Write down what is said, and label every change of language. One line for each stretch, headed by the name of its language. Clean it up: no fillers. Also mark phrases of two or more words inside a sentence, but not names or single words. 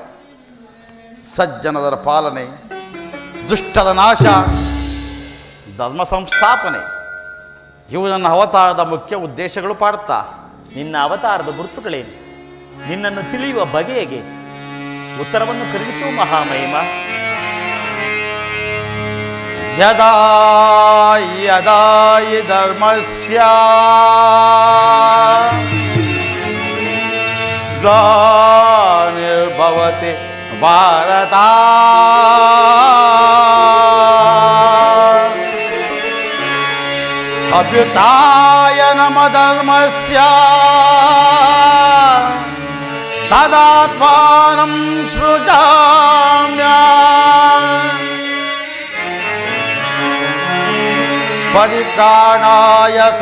Kannada: ಸಜ್ಜನರ ಪಾಲನೆ, ದುಷ್ಟರ ನಾಶ, ಧರ್ಮ ಸಂಸ್ಥಾಪನೆ ಇವು ನನ್ನ ಅವತಾರದ ಮುಖ್ಯ ಉದ್ದೇಶಗಳು. ಪಾಡ್ತಾ ನಿನ್ನ ಅವತಾರದ ಗುರುತುಗಳೇನು? ನಿನ್ನನ್ನು ತಿಳಿಯುವ ಬಗೆಯಗೆ ಉತ್ತರವನ್ನು ಕರುಣಿಸುವ ಮಹಾಮಹಿಮ.
Sanskrit: ಯದಾ ಯದಾ ಹಿ ಧರ್ಮಸ್ಯ ಗ್ಲಾನಿರ್ಭವತಿ ಭಾರತ ಅಭ್ಯುತ್ಥಾಯನಮ ಧರ್ಮಸ್ಯ ತದಾತ್ಮಾನಂ ಸೃಜಾಮ್ಯಹಂ ಪರಿತ್ರಾಣಾಯ